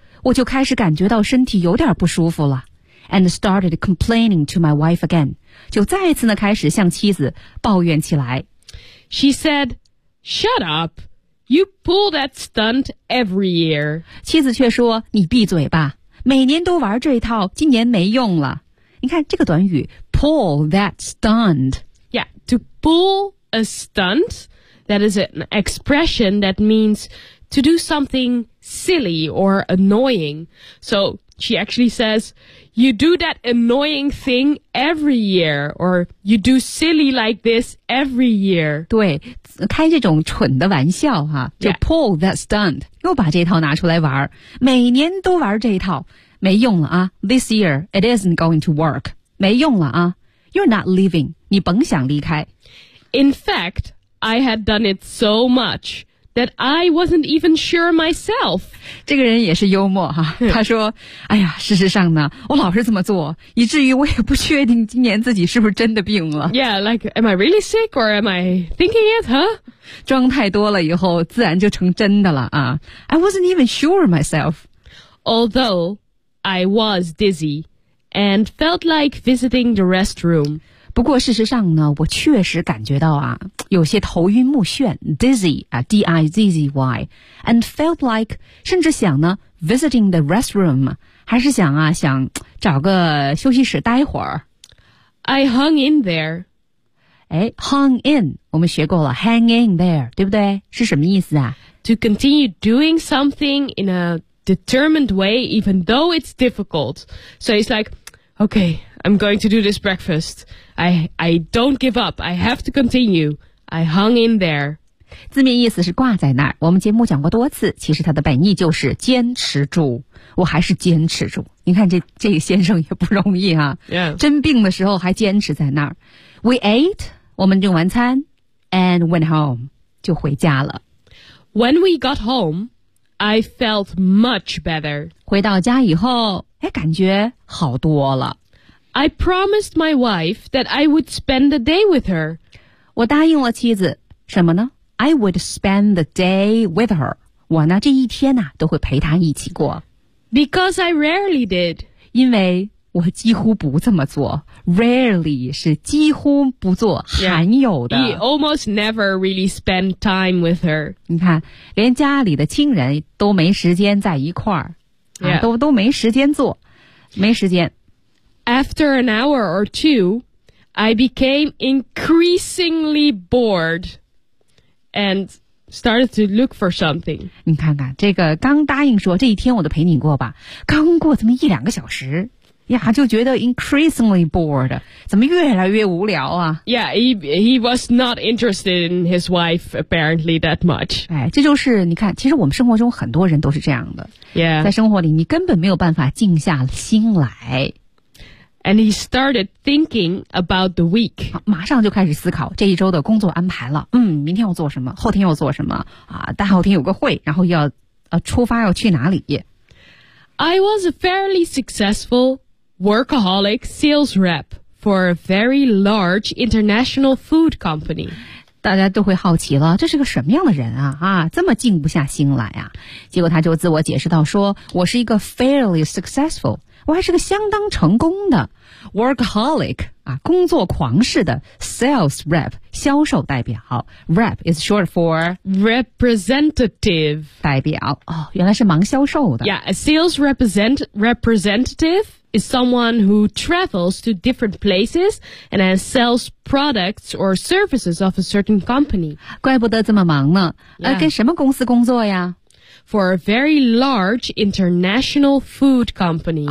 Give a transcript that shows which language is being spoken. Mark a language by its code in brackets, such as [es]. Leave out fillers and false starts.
[zh] 我就开始感觉到身体有点不舒服了。 [en] And started complaining to my wife again. [zh] 就再次呢开始向妻子抱怨起来。 [en] She said, shut up. You pull that stunt every year. [zh] 妻子却说你闭嘴吧。每年都玩这一套今年没用了。你看这个短语 [en] pull that stunt. Yeah, to pull a stunt, that is an expression that means to do something silly or annoying. So she actually says, you do that annoying thing every year, or you do silly like this every year. [zh] 对，开这种蠢的玩笑哈、啊，就 [en] pull that stunt， [zh] 又把这套拿出来玩，每年都玩这套，没用了啊。 [en] This year, it isn't going to work. [zh] 没用了啊。 [en] You're not leaving. [zh] 你甭想离开。 [en] In fact, I had done it so much. That I wasn't even sure myself. [zh] 这个人也是幽默哈、啊。他说：“哎呀，事实上呢，我老是这么做，以至于我也不确定今年自己是不是真的病了。” [en] Yeah, like, am I really sick or am I thinking it, huh? [zh] 装太多了以后，自然就成真的了啊。 [en] I wasn't even sure myself. Although I was dizzy and felt like visiting the restroom. [zh] 不过事实上呢，我确实感觉到啊。有些头晕目眩 [en] dizzy, D-I-Z-Z-Y, and felt like, [zh] 甚至想呢 [en] visiting the restroom, [zh] 还是想啊想找个休息室待会儿。 [en] I hung in there. [zh] 诶 hung in, 我们学过了 [en] hang in there, [zh] 对不对是什么意思啊 [en] To continue doing something in a determined way, even though it's difficult. So it's like, okay, I'm going to do this breakfast. I don't give up, I have to continue. I hung in there. [zh] 字面意思是挂在那儿。我们节目讲过多次，其实它的本意就是坚持住。我还是坚持住。你看这个先生也不容易啊。 [en] Yeah. [zh] 真病的时候还坚持在那儿。 [en] We ate, [zh] 我们用完餐 [en] and went home, [zh] 就回家了。 [en] When we got home, I felt much better. [zh] 回到家以后哎感觉好多了。 [en] I promised my wife that I would spend the day with her. [zh] 我答应了妻子什么呢 [en] I would spend the day with her [zh] 我呢这一天呢、啊、都会陪她一起过 [en] Because I rarely did [zh] 因为我几乎不这么做 Rarely 是几乎不做、 [en] yeah. [zh] 罕有的 [en] He almost never really spend time with her [zh] 你看连家里的亲人都没时间在一块儿、 [en] yeah. [zh] 啊、都没时间做没时间 [en] After an hour or twoI became increasingly bored and started to look for something. [zh] 你看看这个刚答应说这一天我都陪你过吧刚过这么一两个小时呀就觉得 [en] increasingly bored, [zh] 怎么越来越无聊啊 [en] Yeah, he was not interested in his wife apparently that much. [zh] 哎这就是你看其实我们生活中很多人都是这样的。 [en] Yeah. [zh] 在生活里你根本没有办法静下心来。 [en] And he started thinking about the week. [zh] 马上就开始思考这一周的工作安排了。嗯，明天要做什么，后天要做什么，啊，大后天有个会，然后要，出发要去哪里。 [en] I was a fairly successful workaholic sales rep for a very large international food company. [zh] 大家都会好奇了，这是个什么样的人啊？啊，这么静不下心来啊？结果他就自我解释到说，我是一个 [en] fairly successful。 [zh] 我还是个相当成功的 workaholic 啊，工作狂式的 sales rep 销售代表 [en] rep is short for representative [zh] 代表哦，原来是忙销售的 [en] yeah a sales representative is someone who travels to different places and has sales products or services of a certain company [zh] 怪不得这么忙呢、 [en] yeah. [zh] 跟什么公司工作呀 [en] For a very large international food company.